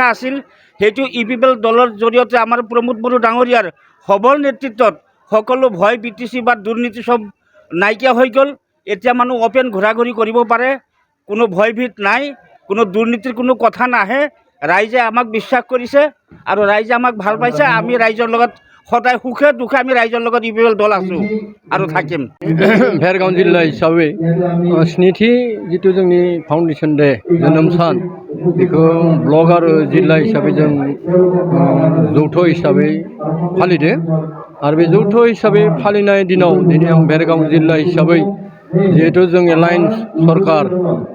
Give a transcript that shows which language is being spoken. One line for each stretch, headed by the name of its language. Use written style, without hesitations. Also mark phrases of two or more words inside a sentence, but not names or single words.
Assamese: আছিল সেইটো UPPL দলৰ জৰিয়তে আমাৰ প্ৰমোদ বড়ো ডাঙৰীয়াৰ সবল নেতৃত্বত সকলো ভয় BTC বা দুৰ্নীতি সব নাইকিয়া হৈ গ'ল এতিয়া মানুহ অপেন ঘূৰা ঘূৰি কৰিব পাৰে কোনো ভয়ভীত নাই কোনো দুৰ্নীতিৰ কোনো কথা নাহে ৰাইজে আমাক বিশ্বাস কৰিছে আৰু ৰাইজে আমাক ভাল পাইছে আমি ৰাইজৰ লগত সদায় সুখে দুখে আমি ৰাইজৰ লগত UPPL দল আছোঁ আৰু থাকিম
Bodo: भेरगाव जिल्ला हिसाबै स्निथि जितु जोंनि
English: foundation day
Bodo: जोनोम सान बेखौ ब्लक आरो जिल्ला हिसाबै जों जौथ हिसाबै फालिदों आरो बे जौथ हिसाबै फालिनाय दिनाव दिनै आं भेरगाव जिल्ला हिसाबै जिहेतु जों एलायन्स सरकार